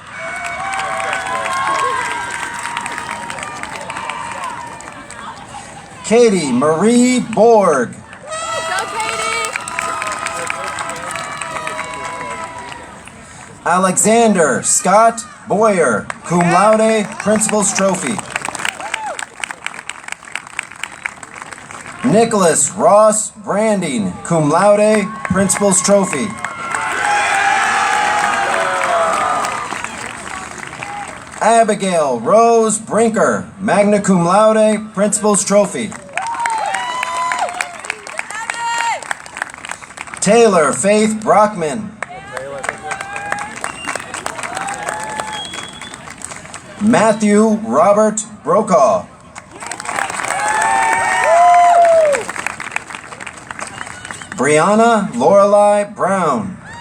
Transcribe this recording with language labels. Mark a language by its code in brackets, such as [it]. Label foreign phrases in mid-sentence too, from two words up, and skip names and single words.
[en] Katie Marie Borg. Alexander Scott Boyer, [la] cum laude, [en] Principal's Trophy. Nicholas Ross Branding, [la] cum laude, [en] Principal's Trophy. Abigail Rose Brinker, [la] magna cum laude, [en] Principal's Trophy. Taylor Faith Brockman. Matthew Robert Brokaw. Brianna Lorelei Brown.